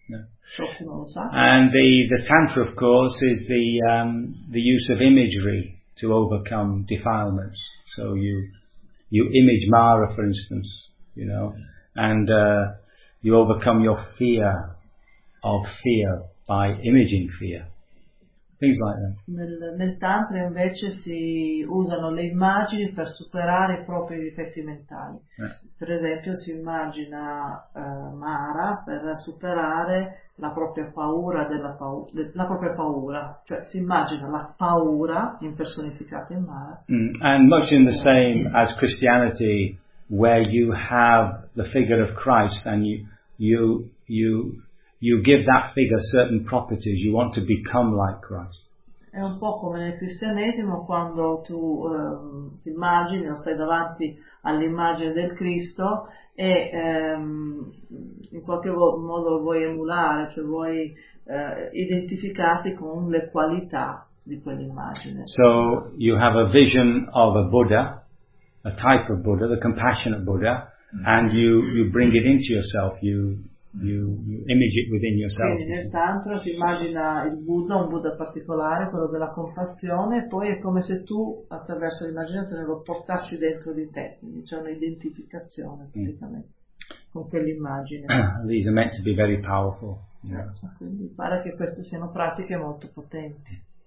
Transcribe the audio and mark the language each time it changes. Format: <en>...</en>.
<en>And the Tantra, of course, is the use of imagery to overcome defilements. So you image Mara, for instance, you know, and you overcome your fear of fear by imaging fear. Things like that.</en> <it>Nel Tantra invece si usano le immagini per superare i propri difetti mentali. Per esempio si immagina Mara per superare la propria paura cioè si immagina la paura impersonificata in Mara.</it> <en>And much in the same as Christianity, where you have the figure of Christ and you give that figure certain properties, you want to become like Christ.</en> <it>È un po' come nel cristianesimo, quando tu ti immagini o stai davanti all'immagine del Cristo e in qualche modo lo vuoi emulare, cioè vuoi identificarti con le qualità di quell'immagine.</it> <en>So you have a vision of a Buddha, a type of Buddha, the compassionate Buddha, and you bring it into yourself, you image it within yourself.</en> <it>Quindi nel Tantra si immagina il Buddha, un Buddha particolare, quello della compassione, e poi è come se tu, attraverso l'immaginazione, lo portassi dentro di te. Quindi c'è un'identificazione praticamente con quell'immagine.</it> <en>These are meant to be very powerful.</en> <it>Quindi pare che queste siano pratiche molto potenti.</it>